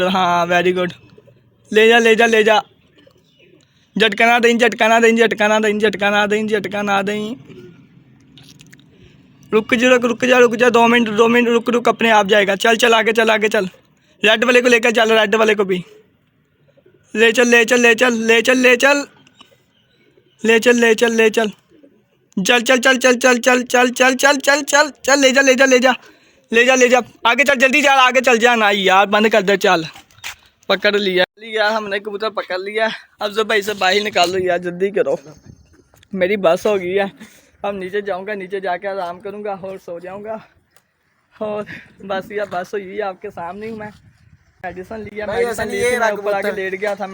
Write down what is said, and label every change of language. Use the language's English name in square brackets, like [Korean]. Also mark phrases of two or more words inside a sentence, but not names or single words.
[Hindi] हाँ [English] very good. [Hindi] ले जा ले जा ले जा। झटका ना दें, झटका ना दें, झटका ना दें, झटका ना दें, झटका ना दें। रुक जा रुक जा रुक जा, 2 मिनट 2 मिनट रुक रुक, अपने आप जाएगा। चल चल आगे चल आगे चल। रेड वाले को लेकर चल, रेड वाले को भी ले चल ले चल ले चल ले चल ले चल ले चल ले चल ले चल। चल चल चल चल चल चल चल चल चल चल चल चल, ले जा ले जा ले जा ले जा ले जा, आगे चल, जल्दी जा, आगे चल जा ना यार, बंद कर दे। चल पकड़ लिया यार हमने, कबूतर पकड़ लिया। अब जो भाई से बाहर निकालो यार, जल्दी करो, मेरी बस हो गई है। अब नीचे जाऊंगा, नीचे जाके आराम करूंगा और सो जाऊंगा। और बस यार बस हुई है, आपके सामने हूँ मैं। मेडिसिन लिया, मेडिसिन लिए थे, मैं ऊपर आके लेट गया था।